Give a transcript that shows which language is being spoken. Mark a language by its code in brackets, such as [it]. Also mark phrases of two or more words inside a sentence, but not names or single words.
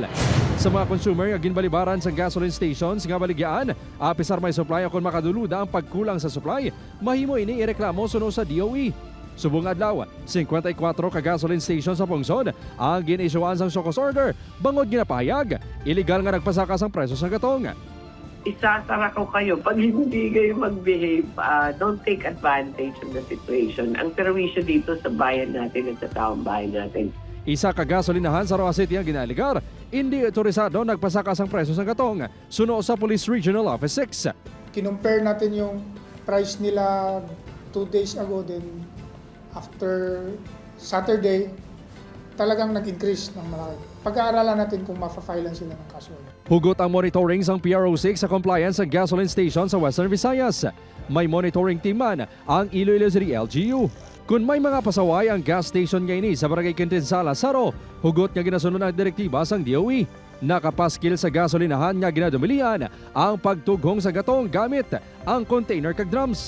[hil] Sa mga consumer nga ginbalibaran sa [en] gasoline stations [hil] nga baligyan, apisar may supply kung makaduluda ang pagkulang sa supply, mahimo ini ireklamo suno sa DOE. Subong adlaw, 54 ka [en] gasoline station [hil] sa pungsod ang ginisyuan sang SOCOS order bangod ginapahayag illegal nga nagpasakas ang presyo sa gatong. [tl] Isasara ko kayo pag hindi kayo mag-behave. [en] Don't take advantage of the situation. [tl] Ang perwisyo dito sa bayan natin at sa taong bayan natin. [hil] Isa ka gasolinahan sa Roa City ang ginaligar, hindi otorisado nagpasakas ang presyo sa gatong. Suno sa Police Regional Office 6. [tl] Kinumpare natin yung price nila 2 [en] days ago, then after Saturday, [tl] talagang nag-increase ng malaki. Pag-aaralan natin kung mafa-filean sila ng kaso. [hil] Hugot ang monitoring sang PRO6 sa compliance sa [en] gasoline station [hil] sa Western Visayas. May monitoring team man ang Iloilo City LGU. Kung may mga pasaway ang [en] gas station [hil] ngayon sa Barangay Quintin-Sala, Saro, hugot nga ginasunod ng direktiba sang DOE. Nakapaskil sa gasolinahan nga ginadumilian ang pagtughong sa gatong gamit ang container kag drums.